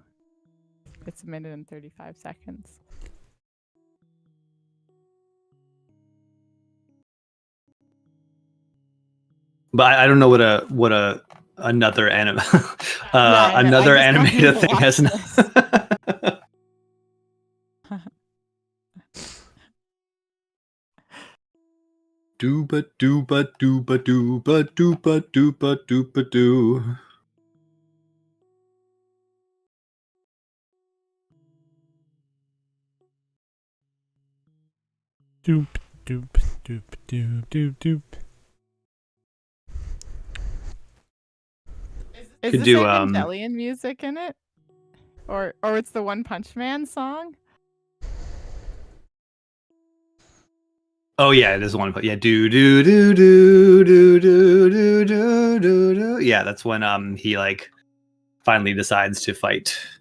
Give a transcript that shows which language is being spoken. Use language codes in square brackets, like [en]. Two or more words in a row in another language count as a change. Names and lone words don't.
[en] It's 1 minute and 35 seconds. But I don't know what another anime another animated thing has. Dooba dooba dooba dooba dooba dooba dooba doo. Doop doop doop doop doop doop. Is this Evangelion music in it? Or it's the One Punch Man song? Oh yeah, it is one. Yeah, do do do do do do do do do do. Yeah, that's when he like finally decides to fight.